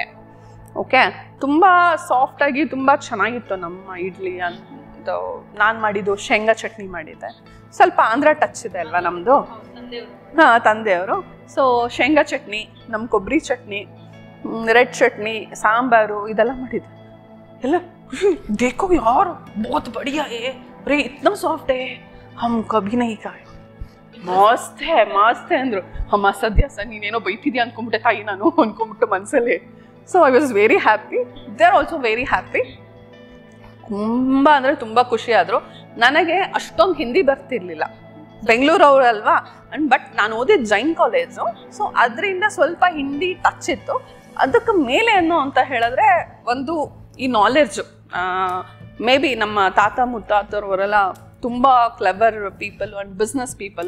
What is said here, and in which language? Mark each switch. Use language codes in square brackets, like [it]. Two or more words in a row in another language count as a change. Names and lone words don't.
[kn] ಓಕೆ, ತುಂಬಾ ಸಾಫ್ಟ್ ಆಗಿ ತುಂಬಾ ಚೆನ್ನಾಗಿತ್ತು ನಮ್ಮ ಇಡ್ಲಿ. ಅಂತ ನಾನು ಮಾಡಿದ್ದು ಶೇಂಗಾ ಚಟ್ನಿ ಮಾಡಿದ್ದೆ. ಸ್ವಲ್ಪ ಆಂಧ್ರ ಟಚ್ ಇದೆ ಅಲ್ವಾ ನಮ್ದು. ಹಾಂ, ತಂದೆಯವರು. ಸೊ ಶೇಂಗಾ ಚಟ್ನಿ, ನಮ್ಮ ಕೊಬ್ಬರಿ ಚಟ್ನಿ, ರೆಡ್ ಚಟ್ನಿ, ಸಾಂಬಾರು ಇದೆಲ್ಲ ಮಾಡಿದ್ದೆ. [hi] ಎಲ್ಲ देखो यार बहुत बढ़िया है, अरे इतना सॉफ्ट है, हम कभी नहीं खाए. [kn] ಮಸ್ತ್ ಹೇ ಅಂದ್ರು. ಅಮ್ಮ ಸದ್ಯ ಸರ್ ನೀನೇನೋ ಬೈತಿದ್ಯಾ ಅನ್ಕೊಂಬಿಟ್ಟೆ ತಾಯಿ, ನಾನು ಅನ್ಕೊಂಬಿಟ್ಟು ಮನಸ್ಸಲ್ಲಿ. [en] so I was very happy, they are also very happy. [kn] ತುಂಬ ಅಂದರೆ ತುಂಬ ಖುಷಿ ಆದರು. ನನಗೆ ಅಷ್ಟೊಂದು ಹಿಂದಿ ಬರ್ತಿರ್ಲಿಲ್ಲ, ಬೆಂಗಳೂರು ಅವರಲ್ವಾ. [en] and but [kn] ನಾನು ಓದಿದ್ದು ಜೈನ್ ಕಾಲೇಜು. ಸೊ ಅದರಿಂದ ಸ್ವಲ್ಪ ಹಿಂದಿ ಟಚ್ ಇತ್ತು. ಅದಕ್ಕೆ ಮೇಲೆ ಏನು ಅಂತ ಹೇಳಿದ್ರೆ ಒಂದು ಈ ನಾಲೆಡ್ಜು. [en] may be [kn] ನಮ್ಮ ತಾತ ಮುತ್ತಾತರವರೆಲ್ಲ ತುಂಬ [en] clever people and business people.